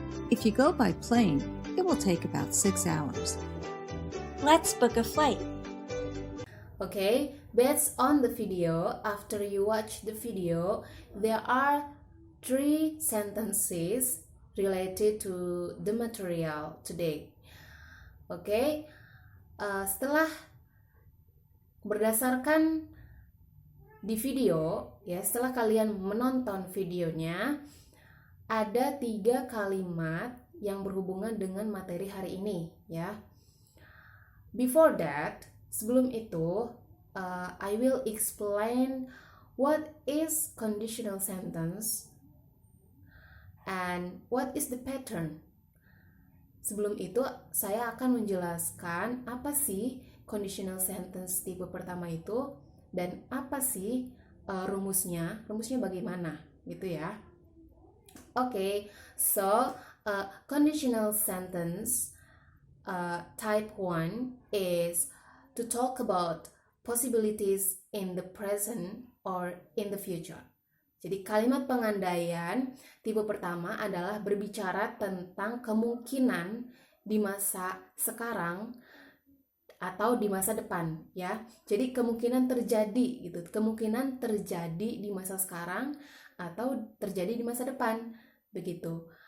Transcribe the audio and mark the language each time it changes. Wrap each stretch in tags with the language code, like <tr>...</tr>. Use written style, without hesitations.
<en>If you go by plane, it will take about 6 hours. Let's book a flight. Okay, based on the video, after you watch the video, there are 3 sentences related to the material today.</en> <id>Okay, setelah berdasarkan di video, ya, setelah kalian menonton videonya, ada 3 kalimat yang berhubungan dengan materi hari ini, ya.</id> <en>Before that,</en> <id>sebelum itu,</id> <en>I will explain what is conditional sentence and what is the pattern.</en> <id>Sebelum itu, saya akan menjelaskan apa sih conditional sentence tipe pertama itu dan apa sih rumusnya bagaimana, gitu ya.</id> <en>Okay, so conditional sentence type 1 is to talk about possibilities in the present or in the future.</en> <id>Jadi kalimat pengandaian tipe pertama adalah berbicara tentang kemungkinan di masa sekarang atau di masa depan, ya. Jadi kemungkinan terjadi gitu, kemungkinan terjadi di masa sekarang atau terjadi di masa depan, begitu.</id>